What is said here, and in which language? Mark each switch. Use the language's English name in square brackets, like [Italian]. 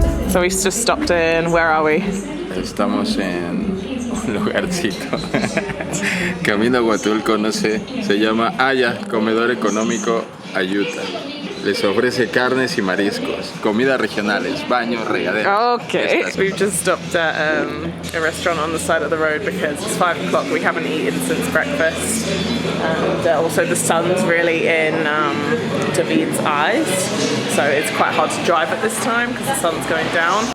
[English] So we just stopped in, where are we? [Spanish] Estamos en un lugarcito. Camino a Huatulco, no sé. Se llama Comedor Económico Ayuta. Les ofrece carnes y mariscos, comidas regionales, baños, regaderas. [English] Okay, we've just stopped at a restaurant on the side of the road because it's 5 o'clock. We haven't eaten since breakfast, and also the sun's really in David's eyes, so it's quite hard to drive at this time because the sun's going down.